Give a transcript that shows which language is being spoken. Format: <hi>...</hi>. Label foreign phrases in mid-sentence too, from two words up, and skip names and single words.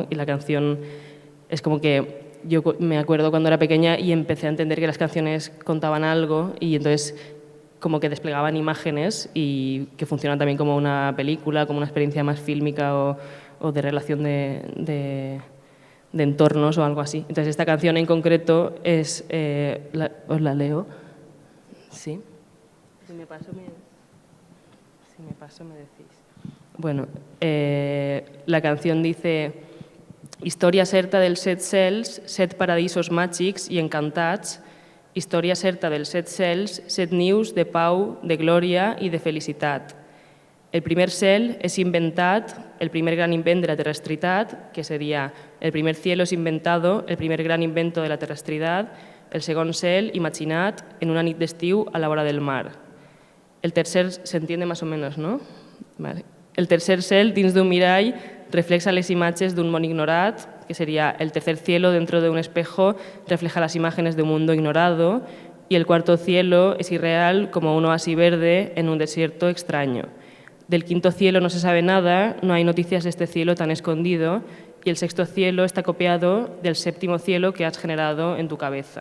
<es>Y la canción es como que yo me acuerdo cuando era pequeña y empecé a entender que las canciones contaban algo y entonces como que desplegaban imágenes y que funcionan también como una película, como una experiencia más fílmica o de relación de entornos o algo así. Entonces esta canción en concreto es, os la leo, Sí. Si me paso, me decís. Bueno, la canción dice:</es> <ca>història certa dels 7 cels, 7 paradisos màgics i encantats, història certa dels 7 cels, 7 nius de pau, de glòria i de felicitat.</ca> <es>El primer cel és inventat, el primer gran invent de la</es> <ca>terrestritat, que seria el primer cielo és inventado, el primer gran invento de la terrestritat, el segon cel imaginat en una nit d'estiu a la vora del mar. El tercer,</ca> <es>se entiende más o menos, ¿no? Vale.</es> <ca>El tercer cel, dins d'un mirall, reflexa les imatges d'un món ignorat,</ca> <es>que sería el tercer cielo dentro de un espejo, refleja las imágenes de un mundo ignorado, y el cuarto cielo es irreal como un oasis verde en un desierto extraño. Del quinto cielo no se sabe nada, no hay noticias de este cielo tan escondido, y el sexto cielo está copiado del séptimo cielo que has generado en tu cabeza.</es>